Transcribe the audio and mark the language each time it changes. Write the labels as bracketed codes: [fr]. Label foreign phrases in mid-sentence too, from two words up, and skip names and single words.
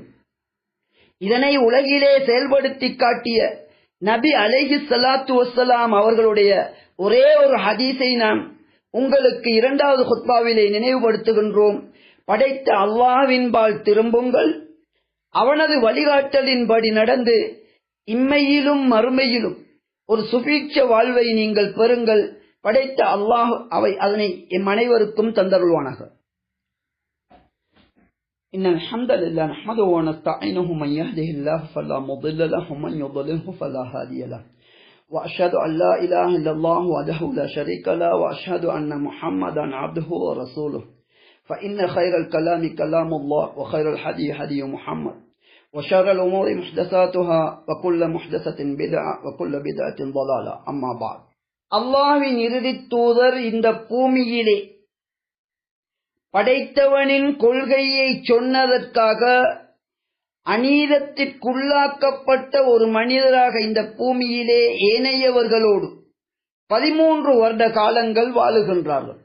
[ta] இதனை உலகிலே செயல்படுத்தி காட்டிய நபி [ar] عليه الصلاة والسلام [ta] அவர்களுடைய ஒரே ஒரு ஹதீஸை நாம் உங்களுக்கு 2வது குத்பாவிலே நினைவுபடுத்துகின்றோம். படைத்த அல்லாஹ்வின்பால் திரும்புங்கள், அவனது வழிகாட்டலின்படி நடந்து இம்மையிலும் மறுமையிலும் ஒரு சுபீட்ச வாழ்வை நீங்கள் பெறுங்கள். படைத்த அல்லாஹ் அதனை எம் அனைவருக்கும் தந்தருள்வானாக. [ar] إن الحمد لله نحمده ونستعينه من يهده الله فلا مضل له ومن يضلله فلا هادي له وأشهد أن لا إله إلا الله وحده لا شريك له وأشهد أن محمدا عبده ورسوله فإن خير الكلام كلام الله وخير الهدي هدي محمد وشر الأمور محدثاتها وكل محدثة بدعة وكل بدعة ضلالة أما بعد. [ta] அல்லாஹ்வின் இறுதி தூதர் இந்த பூமியிலே படைத்தவனின் கொள்கையை சொன்னதற்காக அநீதத்திற்குள்ளாக்கப்பட்ட ஒரு மனிதராக இந்த பூமியிலே ஏனையவர்களோடு 13 வருட காலங்கள் வாழுகின்றார்கள்.